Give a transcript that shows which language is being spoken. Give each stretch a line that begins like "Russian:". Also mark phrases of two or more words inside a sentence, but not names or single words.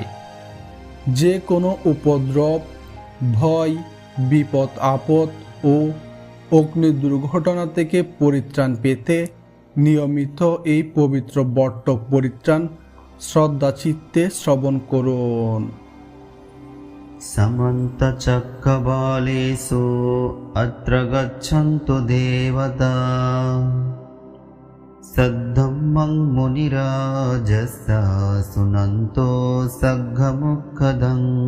Bangla: যে কোনো উপদ্রব, ভয়, বিপদ আপদ ও অগ্নি দুর্ঘটনা থেকে পরিত্রাণ পেতে নিয়মিত এই পবিত্র বট্টক পরিত্রাণ শ্রদ্ধা চিত্তে শ্রবণ করুন।
Pali: समन्त चक्रबालेषु अत्र गच्छन्तु देवता सद्धम्मं मुनिराजस्य सुनन्तो सग्घमुखदं